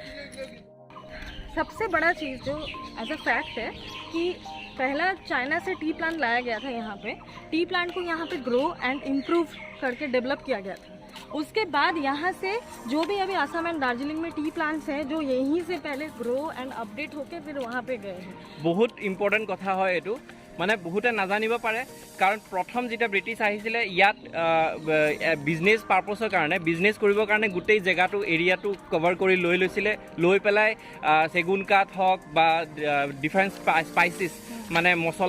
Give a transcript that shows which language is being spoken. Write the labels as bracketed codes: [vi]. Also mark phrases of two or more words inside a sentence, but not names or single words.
[hi] सबसे बड़ा चीज़ जो [en] as a fact [hi] है कि पहला चाइना से [en] tea plant [hi] लाया गया था यहाँ पे [en] tea plant [hi] को यहाँ पे [en] grow and improve [hi] करके डेवलप किया गया था उसके बाद यहाँ से जो भी अभी आसाम एंड दार्जिलिंग में [en] tea plants [hi] हैं जो यहीं से पहले [en] grow and update [hi] होके फिर वहाँ पे गए हैं बहुत इम्पोर्टेंट कथा है ये [as] মানে বহুতে নাজানিব পাৰে কাৰণ প্ৰথম যেতিয়া ব্ৰিটিছ আহিছিলে ইয়াত [en] business purpose [as] কাৰণে বিজনেছ কৰিবৰ কাৰণে গোটেই জেগাটো এৰিয়াটো কভাৰ কৰি লৈ লৈছিলে লৈ পেলাই চেগুন কাঠ হওক বা [en] different spices [as] মানে মছলা